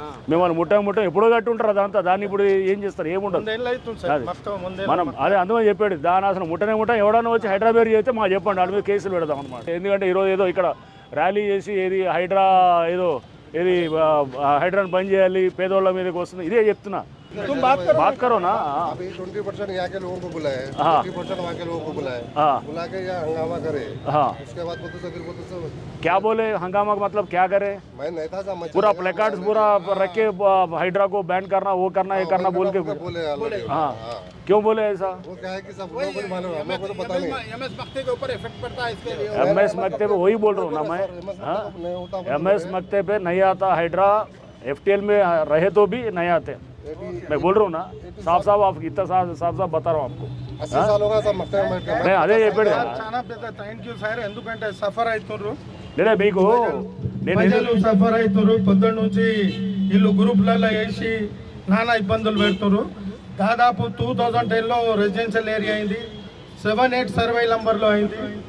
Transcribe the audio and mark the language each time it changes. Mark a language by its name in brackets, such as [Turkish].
[Telugu] మిమ్మల్ని ముట్ట ఎప్పుడో కట్టి ఉంటారు అదంతా. దాన్ని ఇప్పుడు ఏం చేస్తారు, ఏముండదు. మనం అదే అందుకని చెప్పాడు దాని అసలు ముట్ట ఎవడన్నా వచ్చి హైదరాబాద్ చేస్తే మాకు చెప్పండి, వాళ్ళ మీద కేసులు పెడదాం అనమాట. ఎందుకంటే ఈరోజు ఏదో ఇక్కడ ర్యాలీ చేసి ఏది హైడ్రా ఏది హైడ్రాని బంద్ చేయాలి పేదోళ్ళ మీదకి వస్తుంది, ఇదే చెప్తున్నా. [Hindi] तुम बात करो ना। अभी 20% यहाँ के लोगों को बुलाए, 20% वहाँ के लोगों को बुलाए, बुला के यहाँ हंगामा करे। उसके बाद क्या बोले हंगामा का मतलब क्या करे? मैं नहीं था समझ। पूरा प्लेकार्ड्स पूरा रख के हाइड्रा को बैन करना, वो करना, ये करना बोल के बोले। हाँ, क्यों बोले ऐसा? वो क्या है कि सब लोगों को मालूम है, हमको तो पता नहीं। एमएस मक्ते के ऊपर इफेक्ट पड़ता है इसके लिए। एमएस मक्ते पे वही बोल रहा हूँ ना मैं, एमएस मक्ते पे नहीं आता हाइड्रा, एफटीएल में रहे तो भी नहीं आते। मैं बोल रहा हूँ ना, साफ आप इतना साफ बता रहा हूँ आपको. 80 साल होगा सब मैं [Telugu] అదే చెప్పాడు చాలా పెద్ద థాంక్యూ సార్. ఎందుకంటే సఫర్ అవుతున్నారు లేదా మీకు నేను సఫర్ అవుతున్నారు పొద్దున్న నుంచి ఇల్లు గ్రూప్లలో వేసి నానా ఇబ్బందులు పెడుతున్నారు. దాదాపు 2010లో రెసిడెన్షియల్ ఏరియా అయింది, 7-8 సర్వే నంబర్లో అయింది.